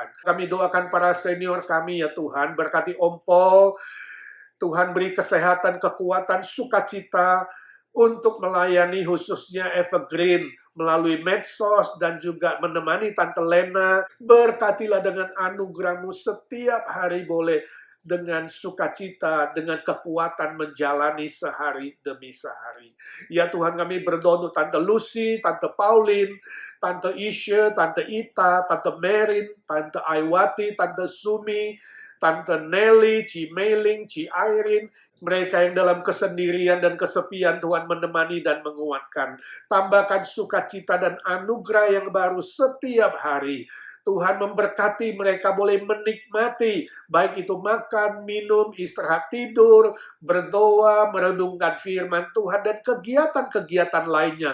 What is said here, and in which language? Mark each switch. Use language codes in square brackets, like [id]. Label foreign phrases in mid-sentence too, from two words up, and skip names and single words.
[id] Kami doakan para senior kami ya Tuhan, berkati Om Paul, Tuhan beri kesehatan, kekuatan, sukacita untuk melayani khususnya Evergreen melalui medsos dan juga menemani Tante Lena. Berkatilah dengan anugerah-Mu setiap hari boleh dengan sukacita, dengan kekuatan menjalani sehari demi sehari. Ya Tuhan, kami berdoa untuk Tante Lucy, Tante Pauline, Tante Isha, Tante Ita, Tante Merin, Tante Aiwati, Tante Sumi, Tante Nelly, Ci Meiling, Ci Irene, mereka yang dalam kesendirian dan kesepian, Tuhan menemani dan menguatkan. Tambahkan sukacita dan anugerah yang baru setiap hari. Tuhan memberkati mereka boleh menikmati, baik itu makan, minum, istirahat, tidur, berdoa, merenungkan firman Tuhan, dan kegiatan-kegiatan lainnya.